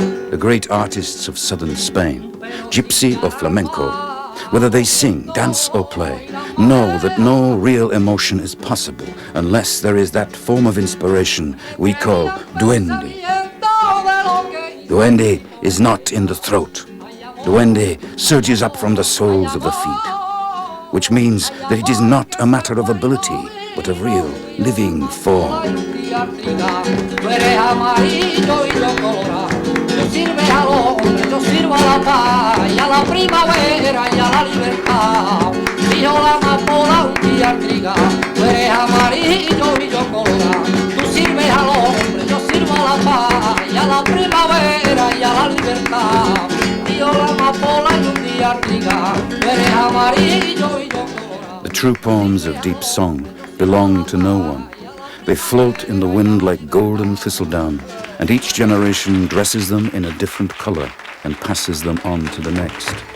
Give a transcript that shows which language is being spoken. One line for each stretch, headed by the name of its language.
English: The great artists of southern Spain, gypsy or flamenco, whether they sing, dance or play, know that no real emotion is possible unless there is that form of inspiration we call duende. Duende is not in the throat. Duende surges up from the soles of the feet, which means that it is not a matter of ability, but of real living form.
Spanish: Tú sirves al hombre, yo sirvo a la paz, y a la primavera y a la libertad. Dijo la amapola un día al trigal, tú eres amarillo y yo colorado. Tú sirves al hombre, yo sirvo a la paz, y a la primavera y a la libertad. Dijo la amapola y un día al trigal, tú eres amarillo y yo colorado.
English: The true poems of deep song belong to no one. They float in the wind like golden thistledown, and each generation dresses them in a different color and passes them on to the next.